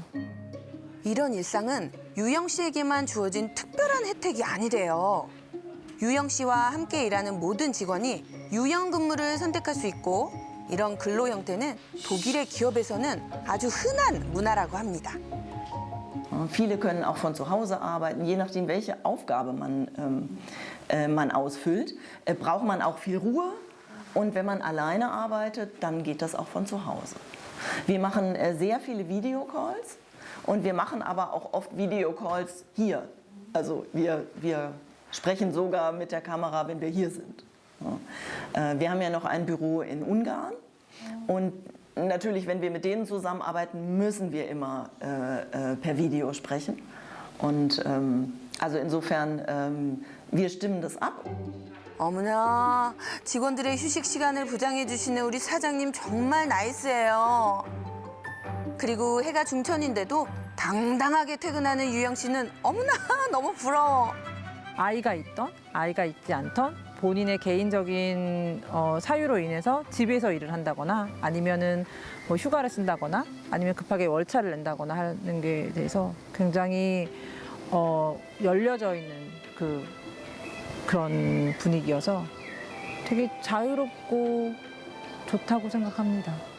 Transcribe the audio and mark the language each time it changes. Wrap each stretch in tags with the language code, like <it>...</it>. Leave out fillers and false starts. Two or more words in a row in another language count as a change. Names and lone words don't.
<ko>이런 일상은 유영 씨에게만 주어진 특별한 혜택이 아니래요. 유영 씨와 함께 일하는 모든 직원이 유연 근무를 선택할 수 있고 이런 근로 형태는 독일의 기업에서는 아주 흔한 문화라고 합니다.</ko> <de>Viele können auch von zu Hause arbeiten, je nachdem, welche Aufgabe man ausfüllt, braucht man auch viel Ruhe. Und wenn man alleine arbeitet, dann geht das auch von zu Hause. Wir machen sehr viele Videocalls und wir machen aber auch oft Videocalls hier. Also wir sprechen sogar mit der Kamera, wenn wir hier sind. Wir haben ja noch ein Büro in Ungarn und natürlich, wenn wir mit denen zusammenarbeiten, müssen wir immer per Video sprechen. Und also insofern, wir stimmen das ab.</de> <ko>어머나, 직원들의 휴식 시간을 보장해 주시는 우리 사장님 정말 나이스해요. 그리고 해가 중천인데도 당당하게 퇴근하는 유영 씨는 어머나 너무 부러워. 아이가 있던, 아이가 있지 않던 본인의 개인적인 사유로 인해서 집에서 일을 한다거나 아니면은 뭐 휴가를 쓴다거나 아니면 급하게 월차를 낸다거나 하는 게 대해서 굉장히 열려져 있는 그런 분위기여서 되게 자유롭고 좋다고 생각합니다.</ko>